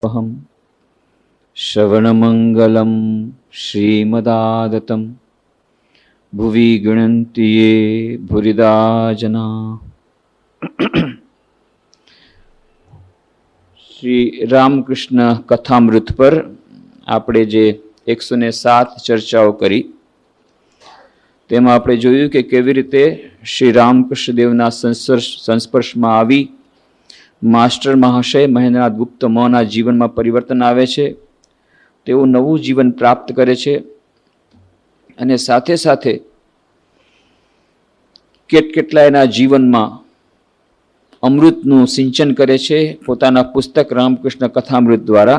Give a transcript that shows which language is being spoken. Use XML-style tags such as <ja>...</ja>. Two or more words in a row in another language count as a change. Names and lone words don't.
<sa>पुष्पहं श्रवणमङ्गलं श्रीमदादतं भुवि गृह्णन्ति ये भूरिदा जना।</sa> <gu>શ્રી રામકૃષ્ણ કથામૃત પર આપણે જે 107 ચર્ચાઓ કરી તેમાં આપણે જોયું કે કેવી રીતે શ્રી રામકૃષ્ણ દેવના સંસ્પર્શમાં આવી માસ્ટર મહાશય મહેન્દ્રનાથ ગુપ્ત મહોના જીવનમાં પરિવર્તન આવે છે, તેઓ નવું જીવન પ્રાપ્ત કરે છે અને સાથે સાથે કેટલા એના જીવનમાં અમૃતનું સિંચન કરે છે પોતાના પુસ્તક રામકૃષ્ણ કથામૃત દ્વારા।</gu>